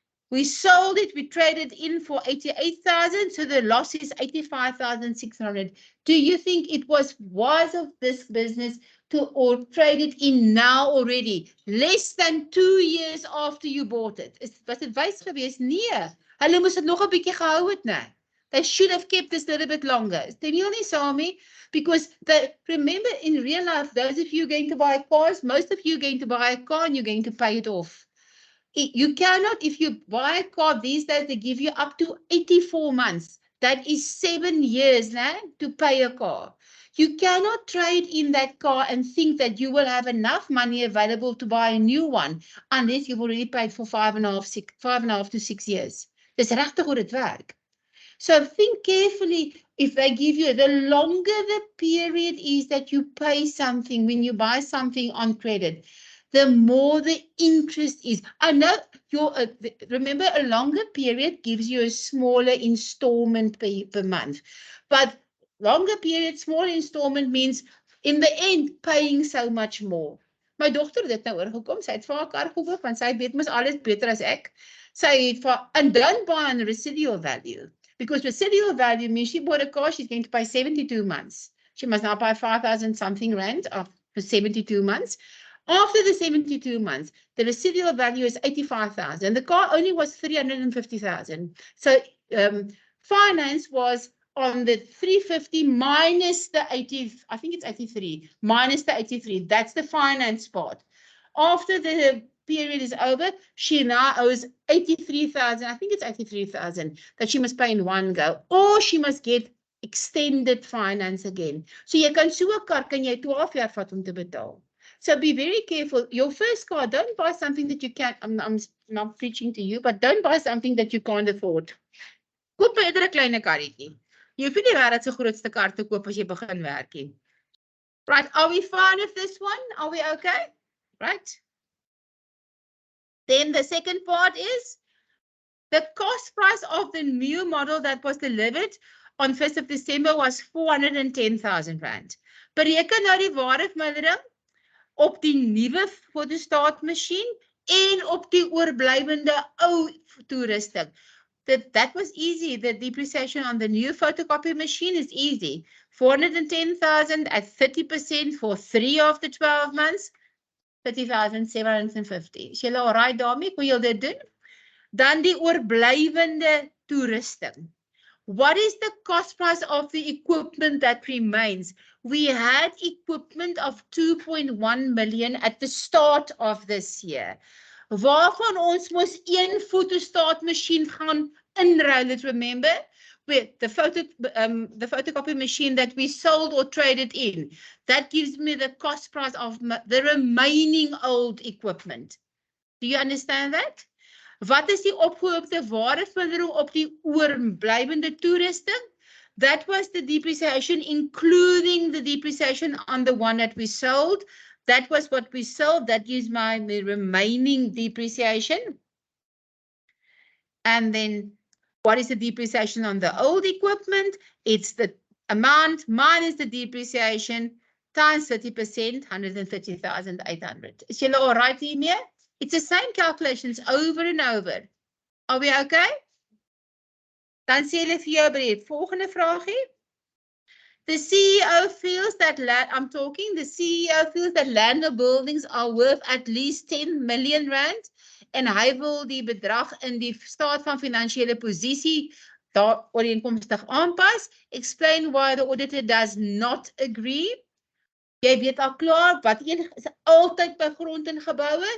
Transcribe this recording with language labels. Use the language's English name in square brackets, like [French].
[English] We sold it, we traded in for 88,000, so the loss is 85,600. Do you think it was wise of this business to trade it in now already, less than 2 years after you bought it? [Afrikaans] Was dit wys geweest? Nee. Hulle moes dit nog 'n bietjie gehou het, nee. [English] They should have kept this a little bit longer. [Afrikaans] Stem jy nie saam nie? [English] Because remember, in real life, those of you going to buy cars, most of you are going to buy a car and you're going to pay it off. You cannot, if you buy a car these days, they give you up to 84 months. That is 7 years to pay a car. You cannot trade in that car and think that you will have enough money available to buy a new one unless you've already paid for 5.5 to 6 years. [Afrikaans] Dis regtig hoe dit werk. So [English] think carefully. If they give you, the longer the period is that you pay something when you buy something on credit, the more the interest is. I know remember, a longer period gives you a smaller installment per month. But longer period, small installment means in the end paying so much more. [Afrikaans] My dogter het dit nou oorgekom. Sy het vir haar kar gekoop want sy weet mos alles beter as ek. Sy het [English] and don't buy on residual value. Because residual value means she bought a car, she's going to pay 72 months. She must now pay 5,000 something rand for 72 months. After the 72 months, the residual value is 85,000. The car only was 350,000. So finance was on the 350 minus the 80, I think it's 83, minus the 83. That's the finance part. After the period is over, she now owes 83,000, I think it's 83,000, that she must pay in one go, or she must get extended finance again. [Afrikaans] So jy kan so 'n kar kan jy 12 jaar vat om te betaal. [English] So be very careful. Your first car, don't buy something that you can't, I'm not preaching to you, but don't buy something that you can't afford. [Afrikaans] Koop eerder 'n klein karretjie. Jy hoef nie die wêreld se grootste kar te koop as jy begin werk nie. [English] Right, are we fine with this one? Are we okay? Right? Then the second part is the cost price of the new model that was delivered on 1st of December was 410,000 rand. [Afrikaans] Bereken nou die waardevermindering op die nuwe fotostaatmasjien en op die oorblywende ou toerusting. [English] That was easy. The depreciation on the new photocopy machine is easy. 410,000 at 30% for 3 of the 12 months. [Afrikaans] 30,750. Is julle alright daarmee? Hoe julle dit doen? Dan die oorblywende toerusting. [English] What is the cost price of the equipment that remains? We had equipment of 2.1 million at the start of this year. [Afrikaans] Waarvan ons moes een fotostaatmasjien gaan inruil, remember? [English] With the photocopy machine that we sold or traded in. That gives me the cost price of the remaining old equipment. Do you understand that? [Afrikaans] Wat is die opgehoopte waardevermindering op die oorblywende toerusting? [English] That was the depreciation, including the depreciation on the one that we sold. That was what we sold. That gives the remaining depreciation. And then what is the depreciation on the old equipment? It's the amount minus the depreciation times 30%, 130,800. [Afrikaans] Is julle all right hiermee? [English] It's the same calculations over and over. Are we okay? [Afrikaans] Dan sê hulle vir jou by volgende vraagie. [English] The CEO feels that the CEO feels that land or buildings are worth at least 10 million rand. [Afrikaans] En hy wil die bedrag in die staat van finansiële posisie daar ooreenkomstig aanpas. [English] Explain why the auditor does not agree. [Afrikaans] Jy weet al klaar, wat is altyd by grond en geboue?